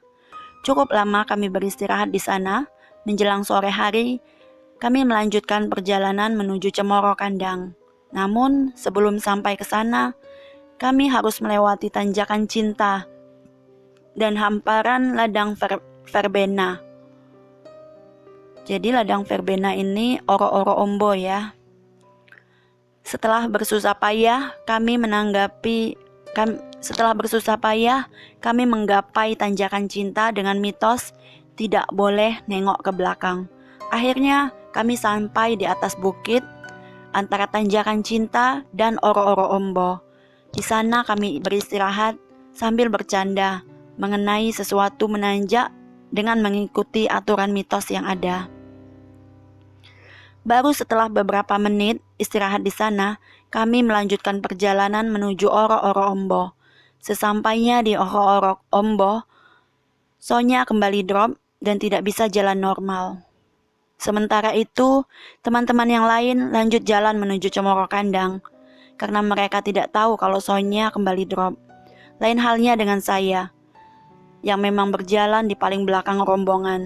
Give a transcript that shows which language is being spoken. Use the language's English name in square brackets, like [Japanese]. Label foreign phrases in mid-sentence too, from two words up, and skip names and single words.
[Indonesian] Cukup lama kami beristirahat di sana. Menjelang sore hari, kami melanjutkan perjalanan menuju Cemoro Kandang. Namun, sebelum sampai ke sana, kami harus melewati tanjakan Cinta dan hamparan ladang verbena. Jadi ladang verbena ini oro-oro ombo ya. Setelah bersusah payah, kami menggapai tanjakan Cinta dengan mitos tidak boleh nengok ke belakang. Akhirnya kami sampai di atas bukit antara tanjakan Cinta dan oro-oro ombo. Di sana kami beristirahat sambil bercanda mengenai sesuatu menanjak dengan mengikuti aturan mitos yang ada. Baru setelah beberapa menit istirahat di sana, kami melanjutkan perjalanan menuju oro-oro ombo. Sesampainya di oro-oro ombo, Sonya kembali drop dan tidak bisa jalan normal. Sementara itu, teman-teman yang lain lanjut jalan menuju Cemoro Kandang, karena mereka tidak tahu kalau Sonya kembali drop. Lain halnya dengan saya, yang memang berjalan di paling belakang rombongan.